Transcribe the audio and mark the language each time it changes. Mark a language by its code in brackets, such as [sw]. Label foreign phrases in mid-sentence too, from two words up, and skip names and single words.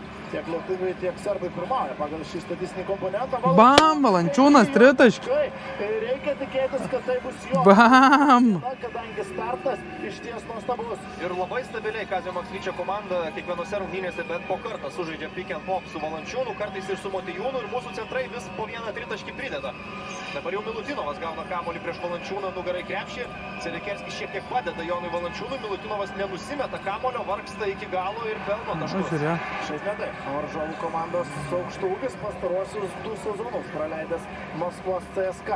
[lt] Tiek lietuviai, tiek serbai pirmauja pagal šį statistinį komponentą. Bam, Valančiūnas tritaškį. Reikia tikėtis, kad tai bus jo. Bam! Kadangi startas išties nuostabus. Ir labai stabiliai Kazio Maksvyčio komanda kiekvienose rungtynėse bet po kartą sužaidžia [en] pick and pop [lt] su Valančiūnu, kartais ir su Motiejūnu, ir mūsų centrai vis po vieną tritaškį prideda. Dabar jau Milutinovas gauna kamuolį prieš Valančiūną, nugarai krepšį. Selekerskis šiek tiek padeda Jonui Valančiūnui, Milutinovas nenusimeta kamuolio, vargsta iki galo ir pelno taškus. Šiais metais varžovų komandos aukštų ūgis pastaruosius 2 sezonus praleidęs Maskvos CSKA.